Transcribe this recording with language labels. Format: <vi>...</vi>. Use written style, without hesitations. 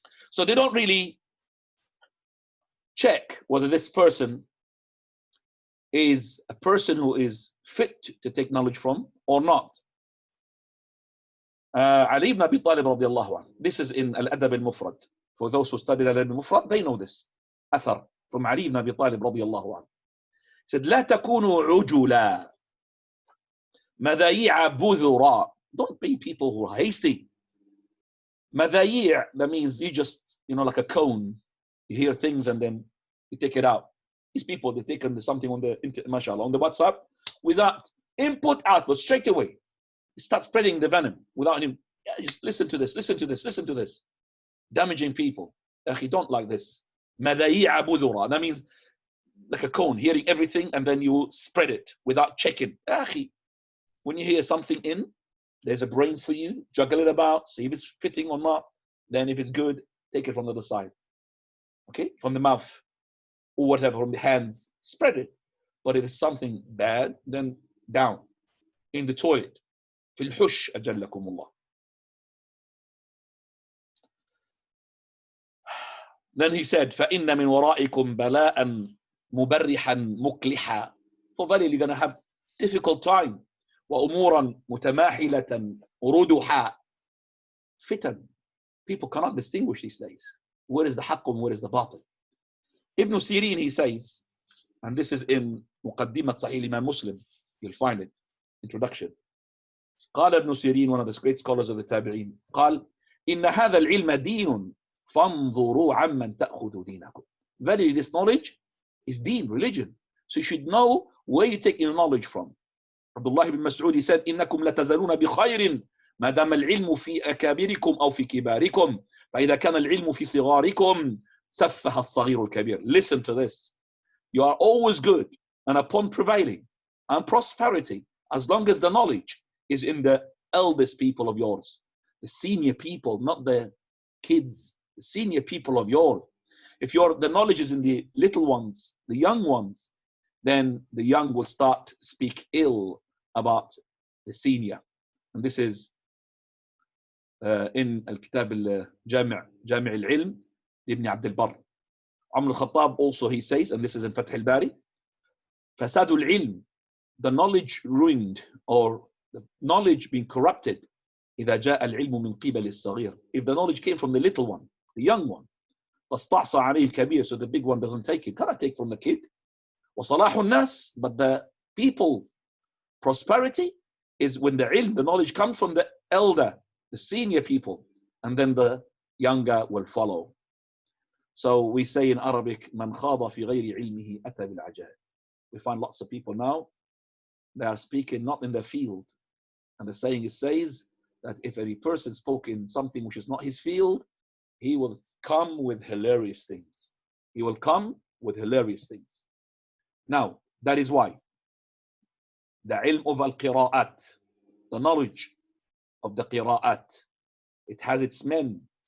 <en>So they don't really check whether this person is a person who is fit to take knowledge from or not. Ali ibn Abi Talib radiallahu anhu. This is in Al-Adab al-Mufrad. For those who studied Al-Adab al-Mufrad, they know this. Athar from Ali ibn Abi Talib radiallahu anhu. He said,</en> <ar>لا تكونوا عجلا مذايع بذرا.</ar> <en>Don't be people who are hasty. مذايع, that means you just, like a cone. You hear things and then you take it out. These people, they take something on the mashallah, on the WhatsApp without input, output, straight away. You start spreading the venom without him. Yeah, just listen to this. Damaging people. You don't like this.</en> <ar>مذايع بذرا.</ar> <en>That means like a cone, hearing everything and then you spread it without checking. When you hear something in, there's a brain for you, juggle it about, see if it's fitting or not. Then if it's good, take it from the other side. Okay, from the mouth or whatever, from the hands, spread it. But if it's something bad, then down in the toilet.</en> <ar>في الحش أجلكم الله.</ar> <en>Then he said,</en> <ar>فإن من ورائكم بلاء مبرحا مكلحا.</ar> <en>For verily you're going to have difficult time.</en> <ar>وأمورا متماحلة ردحا. Fitan.</ar> <en>People cannot distinguish these days. Where is the haqq and where is the batil? Ibn Sirin, he says, and this is in مقدمة صحيح Imam Muslim, you'll find it, introduction.</en> <ar>قال ابن سيرين,</ar> <en>one of the great scholars of the Tabi'in,</en> <ar>قال إن هذا العلم دين فانظروا عمن تأخذوا دينكم.</ar> <en>Verily this knowledge is deen, religion. So you should know where you take your knowledge from.</en> <ar>Abdullah ibn Mas'ud,</ar> <en>he said</en> <ar>إنكم لتزالون بخير ما دام العلم في أكابركم أو في كباركم فإذا كان العلم في صغاركم سفه الصغير الكبير.</ar> <en>Listen to this. You are always good and upon prevailing and prosperity as long as the knowledge is in the eldest people of yours, the senior people, not the kids, the senior people of yours. If the knowledge is in the little ones, the young ones, then the young will start to speak ill about the senior. And this is in Al-Kitab Al-Jami' Al-Ilm Ibn Abd al-Barr. Umar al-Khattab also, he says, and this is in Fath al-Bari,</en> <ar>فساد العلم,</ar> <en>the knowledge ruined or the knowledge being corrupted,</en> <ar>إذا جاء العلم من قبل الصغير,</ar> <en>if the knowledge came from the little one, the young one,</en> <ar>فاستعصى عليه الكبير,</ar> <en>so the big one doesn't take it, cannot take from the kid.</en> <ar>وصلاح الناس,</ar> <en>but the people, prosperity is when the ilm, the knowledge comes from the elder, the senior people, and then the younger will follow. So we say in Arabic,</en> <ar>من خاض في غير علمه أتى بالعجائب.</ar> <en>We find lots of people now, they are speaking not in their field. And the saying says that if any person spoke in something which is not his field, he will come with hilarious things. He will come with hilarious things. Now, that is why the ilm of al-qira'at, the knowledge of the qira'at, it has its men.</en>